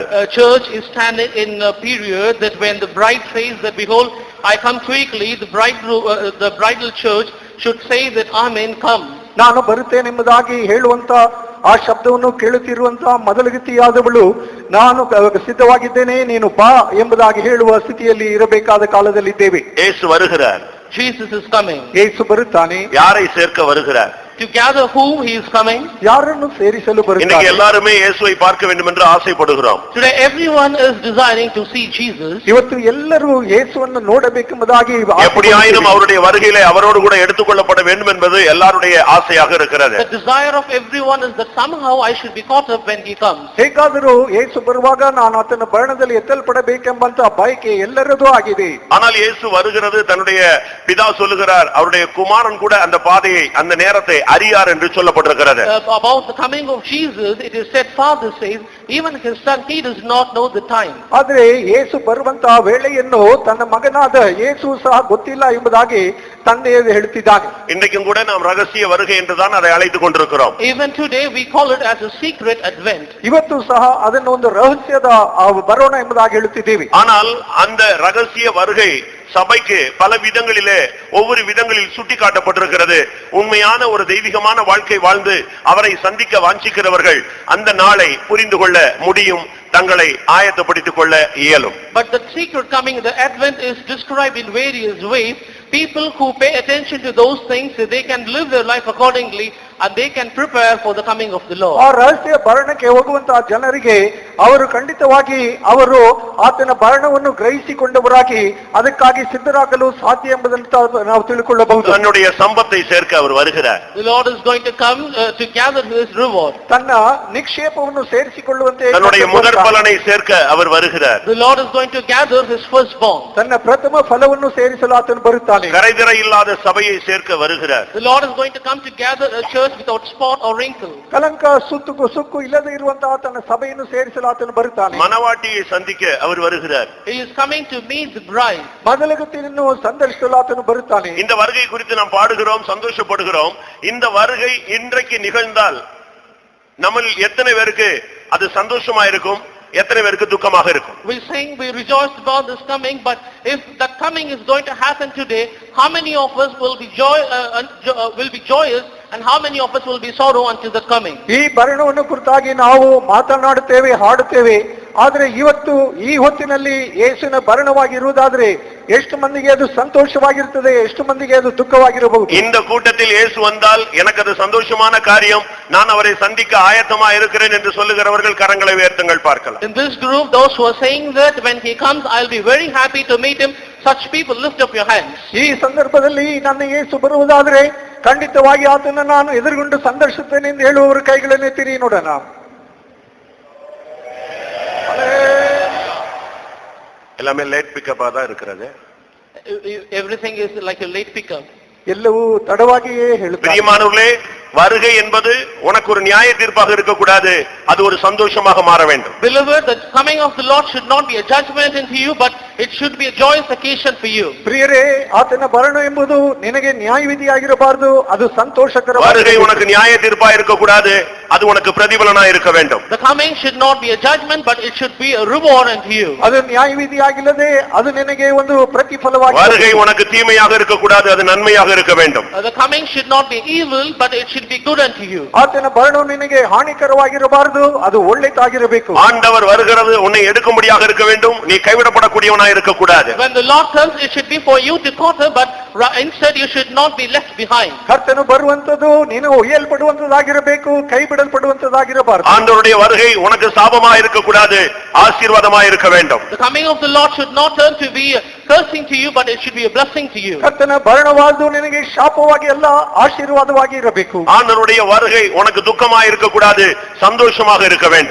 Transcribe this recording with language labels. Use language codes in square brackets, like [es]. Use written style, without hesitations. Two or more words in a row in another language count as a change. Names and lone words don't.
[en] A church is standing in a period that when the bride says that behold I come quickly, the bridal church should say that amen come. [kn] ನಾನು ಬರುತ್ತೇನೆಂಬುದಾಗಿ ಹೇಳುವಂತ ಆ ಶಬ್ದವನ್ನು ಕೇಳುತ್ತಿರುವಂತ ಮೊದಲಗತಿಯಾದವಳು ನಾನು ಸಿದ್ಧವಾಗಿದ್ದೇನೆ ನೀನು ಬಾ ಎಂಬುದಾಗಿ ಹೇಳುವ ಸ್ಥಿತಿಯಲ್ಲಿ ಇರಬೇಕಾದ ಕಾಲದಲ್ಲಿದ್ದೇವೆ. [ta] இயேசு வருகிறார். [en] Jesus is coming. [kn] ಯೇಸು ಬರುತ್ತಾನೆ. [ta] யாரை சேர்க்க வருகிறார்? [en] To gather whom he is coming. [kn] ಯಾರನ್ನು ಸೇರಿಸಲು ಬರುತ್ತಾನೆ? [ta] இன்னைக்கு எல்லாரும் இயேசுவை பார்க்க வேண்டும் என்று ஆசைப்படுகிறோம். [en] Today everyone is desiring to see Jesus. [kn] ಇವತ್ತು ಎಲ್ಲರೂ ಯೇಸುವನ್ನು ನೋಡಬೇಕೆಂಬುದಾಗಿ [ta] எப்படியாயினும் அவருடைய வருகையிலே அவரோடு கூட எடுத்துக்கொள்ளப்பட வேண்டும் என்பது எல்லாருடைய ஆசையாக இருக்கிறது. [en] The desire of everyone is that somehow I should be caught up when he comes. [kn] ಹೇಗಾದರೂ ಯೇಸು ಬರುವಾಗ ನಾನು ಆತನ ಬರಣದಲ್ಲಿ ಎತ್ತಲ್ಪಡಬೇಕೆಂಬಂತ ಬಯಕೆ ಎಲ್ಲರದೂ ಆಗಿದೆ. [ta] ஆனால் இயேசு வருகிறது தன்னுடைய பிதா சொல்லுகிறார் அவருடைய குமாரன் கூட அந்த பாதையை அந்த நேரத்தை அறியார் என்று சொல்லப்பட்டிருக்கிறது. [en] About the coming of Jesus it is said Father says even his son he does not know the time. [kn] ಆದರೆ ಯೇಸು ಬರುವಂತ ವೇಳೆಯನ್ನು ತನ್ನ ಮಗನಾದ ಯೇಸು ಸಹ ಗೊತ್ತಿಲ್ಲ ಎಂಬುದಾಗಿ ತಂದೆ ಹೇಳುತ್ತಿದ್ದಾನೆ. [ta] இன்றைக்கும் கூட நாம் ரகசிய வருகை என்று தான் அதை அழைத்துக் கொண்டிருக்கிறோம். [en] Even today we call it as a secret advent. [kn] ಇವತ್ತು ಸಹ ಅದನ್ನು ಒಂದು ರಹಸ್ಯದ ಬರೋಣ ಎಂಬುದಾಗಿ ಹೇಳುತ್ತಿದ್ದೇವೆ. [ta] ஆனால் அந்த ரகசிய வருகை சபைக்கு பல விதங்களிலே ஒவ்வொரு விதங்களில் சுட்டி காட்டப்பட்டிருக்கிறது. உண்மையான ஒரு தெய்வீகமான வாழ்க்கை வாழ்ந்து அவரை சந்திக்க வாஞ்சிக்கிறவர்கள் அந்த நாளை புரிந்து கொள்ள முடியும், தங்களை ஆயத்தப்படுத்திக் கொள்ள இயலும். [en] But the secret coming, the advent is described in various ways. People who pay attention to those things, they can live their life accordingly and they can prepare for the coming of the Lord. [kn] ಆ ರಹಸ್ಯ ಭರಣಕ್ಕೆ ಹೋಗುವಂತಹ ಜನರಿಗೆ ಅವರು ಖಂಡಿತವಾಗಿ ಅವರು ಆತನ ಭರಣವನ್ನು ಗ್ರಹಿಸಿಕೊಂಡವರಾಗಿ ಅದಕ್ಕಾಗಿ ಸಿದ್ಧರಾಗಲು ಸಾಧ್ಯ ಎಂಬುದನ್ನು ನಾವು ತಿಳ್ಕೊಳ್ಳಬಹುದು. [ta] தன்னுடைய சம்பத்தை சேர்க்க அவர் வருகிறார். [en] The Lord is going to come to gather his reward. [kn] ತನ್ನ ನಿಕ್ಷೇಪವನ್ನು ಸೇರಿಸಿಕೊಳ್ಳುವಂತೆ [ta] தன்னுடைய முதற் பலனை சேர்க்க அவர் வருகிறார். [en] The Lord is going to gather his firstborn. [kn] ತನ್ನ ಪ್ರಥಮ ಫಲವನ್ನು ಸೇರಿಸಲು ಆತನು ಬರುತ್ತಾನೆ. [ta] கரைதிரை இல்லாத சபையை சேர்க்க வருகிறார். [en] The Lord is going to come to gather a church without spot or wrinkle. [kn] ಕಲಂಕ ಸುಕ್ಕು ಇಲ್ಲದೆ ಇರುವಂತಹ ತನ್ನ ಸಭೆಯನ್ನು ಸೇರಿಸಲು ಆತನು ಬರುತ್ತಾನೆ. [ta] மணவாட்டியை சந்திக்க அவர் வருகிறார். [en] He is coming to meet the bride. [kn] ಮೊದಲಗತಿಯನ್ನು ಸಂದರ್ಶಿಸಲು ಆತನು ಬರುತ್ತಾನೆ. [ta] இந்த வருகை குறித்து நாம் பாடுகிறோம், சந்தோஷப்படுகிறோம். இந்த வருகை இன்றைக்கு நிகழ்ந்தால் நம்மில் எத்தனை பேருக்கு அது சந்தோஷமா இருக்கும், எத்தனை பேருக்கு துக்கமாக இருக்கும்? [en] We sing, we rejoice about this coming, but if that coming is going to happen today, how many of us will be joyous and how many of us will be sorrow until the coming? [kn] ಈ ಭರಣವನ್ನು ಕುರಿತಾಗಿ ನಾವು ಮಾತನಾಡುತ್ತೇವೆ, ಹಾಡುತ್ತೇವೆ. ಆದರೆ ಇವತ್ತು ಈ ಹೊತ್ತಿನಲ್ಲಿ ಯೇಸುವಿನ ಭರಣವಾಗಿರುವುದಾದ್ರೆ ಎಷ್ಟು ಮಂದಿಗೆ ಅದು ಸಂತೋಷವಾಗಿರುತ್ತದೆ, ಎಷ್ಟು ಮಂದಿಗೆ ಅದು ದುಃಖವಾಗಿರಬಹುದು. [ta] இந்த கூட்டத்தில் இயேசு வந்தால் எனக்கு அது சந்தோஷமான காரியம், நான் அவரை சந்திக்க ஆயத்தமா இருக்கிறேன் என்று சொல்லுகிறவர்கள் கரங்களை உயர்த்துங்கள் பார்க்கலாம். [en] In this group, those who are saying that when he comes, I'll be very happy to meet him, such people lift up your hands. [kn] ಈ ಸಂದರ್ಭದಲ್ಲಿ ನನ್ನ ಯೇಸು ಬರುವುದಾದ್ರೆ ಖಂಡಿತವಾಗಿ ಆತನ ನಾನು ಎದುರುಗೊಂಡು ಸಂದರ್ಶಿಸುತ್ತೇನೆ ಎಂದು ಹೇಳುವವರು ಕೈಗಳನ್ನೇ ತಿರಿ ನೋಡೋಣ. [ta] எல்லாமே [en] late pickup [ta] தான் இருக்கிறது. [en] Everything is like a late pickup. [kn] ಎಲ್ಲವೂ ತಡವಾಗಿಯೇ ಹೇಳುತ್ತಾರೆ. [ta] பிரியமானவர்களே, வருகை என்பது உனக்கு ஒரு நியாய தீர்ப்பாக இருக்கக்கூடாது, அது ஒரு சந்தோஷமாக மாற வேண்டும். [en] Beloved, the coming of the Lord should not be a judgment into you, but it should be a joyous occasion for you. [kn] ಪ್ರಿಯರೇ, ಆತನ ಭರಣ ಎಂಬುದು ನಿನಗೆ ನ್ಯಾಯವಿಧಿಯಾಗಿರಬಾರದು, ಅದು ಸಂತೋಷಕರ. [ta] வருகை உனக்கு நியாய தீர்ப்பா இருக்கக்கூடாது, அது உனக்கு பிரதிபலனா இருக்க வேண்டும். [en] The coming should not be a judgment, but it should be a reward unto you. [kn] ಅದು ನ್ಯಾಯವಿಧಿಯಾಗಿಲ್ಲದೆ ಅದು ನಿನಗೆ ಒಂದು ಪ್ರತಿಫಲವಾಗಿ. [ta] வருகை உனக்கு தீமையாக இருக்கக்கூடாது, அது நன்மையாக இருக்க வேண்டும். [en] The coming should not be evil, but it should be good unto you. [kn] ಆತನ ಭರಣವು ನಿನಗೆ ಹಾನಿಕರವಾಗಿರಬಾರದು, ಅದು ಒಳ್ಳೆಯದಾಗಿರಬೇಕು. [ta] ஆண்டவர் வருகிறது உன்னை எடுக்கும்படியாக இருக்க வேண்டும், நீ கைவிடப்படக்கூடியவனாய் இருக்க கூடாது. [en] When the Lord comes, it should be for you to conquer, but instead you should not be left behind. [kn] ಕರ್ತನು ಬರುವಂತದ್ದು ನೀನು ಒಯ್ಯಲ್ಪಡುವಂತದಾಗಿರಬೇಕು, ಕೈ ಬಿಡಲ್ಪಡುವಂತದಾಗಿರಬಾರದು. [ta] ஆண்டவருடைய வருகை உனக்கு சாபமா இருக்க கூடாது, ஆசீர்வாதமா இருக்க வேண்டும். [en] The coming of the Lord should not turn to be a cursing to you, but it should be a blessing to you. [kn] ಕರ್ತನ ಭರಣವಾದು ನಿನಗೆ ಶಾಪವಾಗಿ ಅಲ್ಲ, ಆಶೀರ್ವಾದವಾಗಿ ಇರಬೇಕು. [ta] ஆண்டவருடைய வருகை உனக்கு துக்கமா இருக்க கூடாது, சந்தோஷமாக இருக்க வேண்டும்.